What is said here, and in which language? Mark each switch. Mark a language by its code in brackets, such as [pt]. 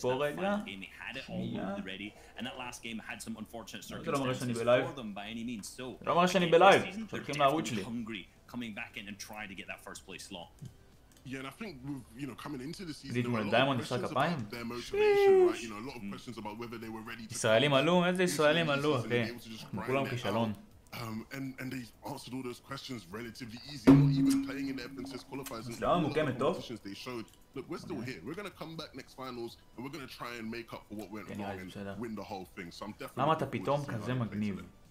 [en] They had it all ready, and that last game had some unfortunate circumstances for them by any means. So they're definitely hungry coming back in and trying to get that first place slot. Yeah, and I think with, coming into the season, there were a lot of questions about their motivation, right? A lot of questions about whether they were ready to. [he] ישראלים עלו, איזה ישראלים עלו, אחי. כולם כישלון. [en] And they answered all those questions relatively easy, not even playing in their princess qualifiers. And all the competitions they showed, look, we're still here. We're gonna come back next finals, and we're gonna try and make up for what went wrong and win the whole thing. So I'm definitely. [he] למה אתה פתאום כזה מגניב?